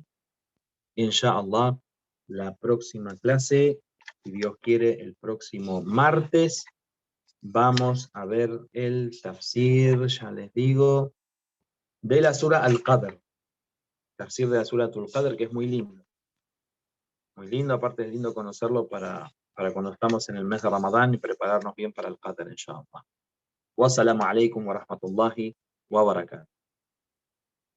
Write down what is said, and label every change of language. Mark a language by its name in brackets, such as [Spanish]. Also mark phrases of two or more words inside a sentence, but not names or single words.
[Arabic] إن شاء الله, [Spanish] la próxima clase, si Dios quiere, el próximo martes, vamos a ver el tafsir, ya les digo, de la Sura Al-Qadr. Tafsir de la Sura Al-Qadr, que es muy lindo. Muy lindo, aparte es lindo conocerlo para cuando estamos en el mes de Ramadán y prepararnos bien para el Qadr, [Arabic] إن شاء الله. والسلام عليكم ورحمة الله وبركاته.